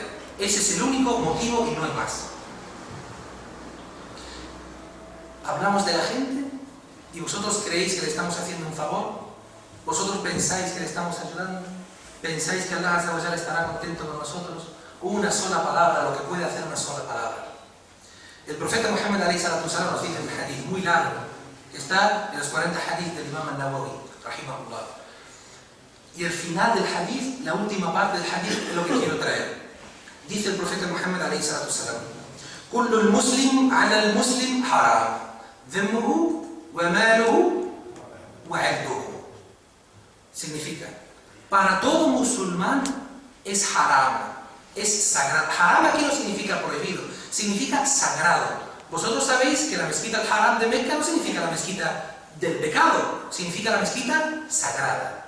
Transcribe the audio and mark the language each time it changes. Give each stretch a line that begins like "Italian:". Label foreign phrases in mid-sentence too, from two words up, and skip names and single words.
Spanish: Ese es el único motivo y no hay más. Hablamos de la gente y vosotros creéis que le estamos haciendo un favor. Vosotros pensáis que le estamos ayudando. Pensáis que
Arabic: الله عز وجل
Spanish: estará contento con nosotros. Una sola palabra, lo que puede hacer una sola palabra. El profeta Muhammad
Arabic: عليه الصلاة والسلام
Spanish: nos dice un hadith muy largo, que está en los 40 hadith del Imam al-Nawawi, rahimahullah. Y el final del hadith, la última parte del hadith, es lo que quiero traer. Dice el profeta Muhammad
Arabic: عليه الصلاة والسلام: كل المسلم على المسلم حرام دمه وماله وعرضه.
Spanish: Significa, para todo musulmán es haram, es sagrado. Haram aquí no significa prohibido, significa sagrado. Vosotros sabéis que la mezquita al-Haram de Mecca no significa la mezquita del pecado, significa la mezquita sagrada.